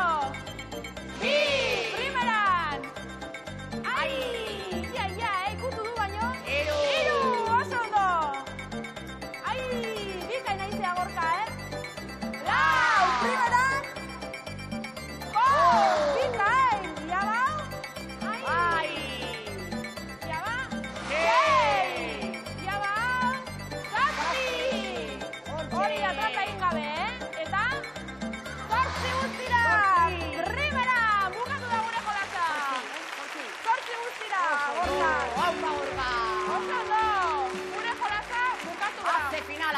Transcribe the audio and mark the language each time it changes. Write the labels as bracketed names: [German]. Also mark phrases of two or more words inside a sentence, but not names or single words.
[Basque] 2, primeran! Ai! Ja, ikutu du baino. 3, oso ondo! Ai, bikain naizea, Gorka, 4, primeran! 5, bikain, ya ba! Ai! Ya ba! 6, ya ba! 7! Hori da trata egin gabe, Eta 8 guztira! Primera! Bukatu da gure jolasa! 8 guztira, Gorka! Aupa, Gorka! Oso ondo! Gure jolasa bukatu da! Fase finala!